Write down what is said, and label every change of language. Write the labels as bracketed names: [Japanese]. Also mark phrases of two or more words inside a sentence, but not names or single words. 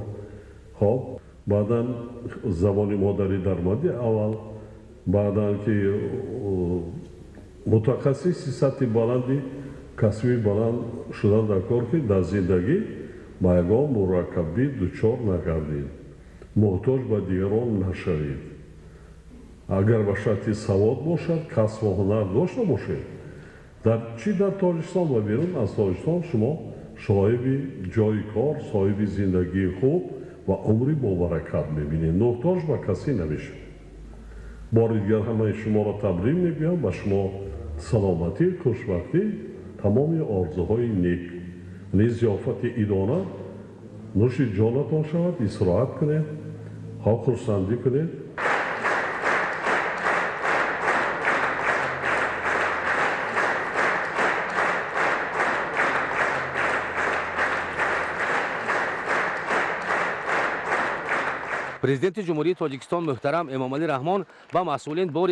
[Tajik] хоб баъдан забони модарӣ дар мадди аввал баъдан ки мутахассиси сатҳи баланди касби баланд шудан дар кор ки дар зиндагӣ ба ягон мураккабӣ дучор нагардед. [Persian] محتاج به دیگران نشوید. اگر به شرط سواد باشد، کسب و هنر داشته باشید، در تاجیکستان و بیرون از تاجیکستان شما صاحب جای کار، صاحب زندگی خوب و عمری با برکت میبینید. محتاج به کسی نمیشید. بار دیگر همه شما را تبریک میگویم. به شما سلامتی، خوشبختی، تمام آرزوهای نیک. ضیافت ایدانه نوش جانتان شود، استراحت کنید، خرسندی کنید. [Tajik] президенти ҷумҳурии тоҷикистон муҳтарам эмомалӣ раҳмон ба масъулин бори